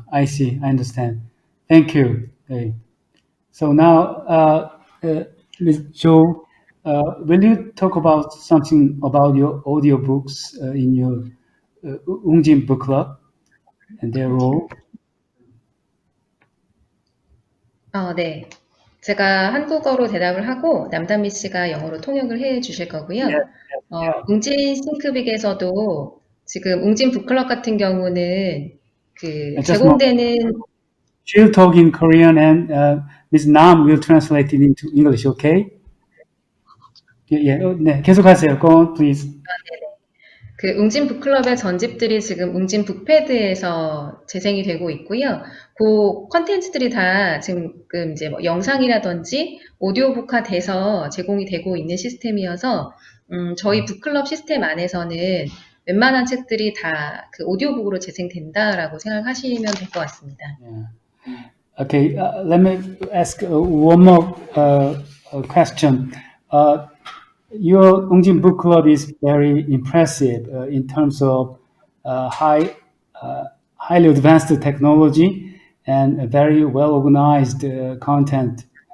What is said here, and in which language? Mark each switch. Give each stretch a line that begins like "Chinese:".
English: I see. I understand. Thank you. So now, Ms. Jo, will you talk about something about your audiobooks in your 웅진 Book Club and their role?
Korean: 네. 제가 한국어로 대답을 하고 남담미 씨가 영어로 통역을 해 주실 거고요. 웅진싱크빅에서도 지금 웅진 북클럽 같은 경우는 제공되는
English: She'll talk in Korean and Ms. Nam will translate it into English, okay?
Korean: 네, 계속하세요.
English: Go on, please.
Korean: 웅진 북클럽의 전집들이 지금 웅진 북패드에서 재생이 되고 있고요. 그 컨텐츠들이 다 지금 이제 뭐 영상이라든지 오디오북화 돼서 제공이 되고 있는 시스템이어서 저희 북클럽 시스템 안에서는 웬만한 책들이 다 그 오디오북으로 재생된다라고 생각하시면 될 것 같습니다.
English: Okay, let me ask one more question. Your 웅진 Book Club is very impressive in terms of highly advanced technology and very well organized content.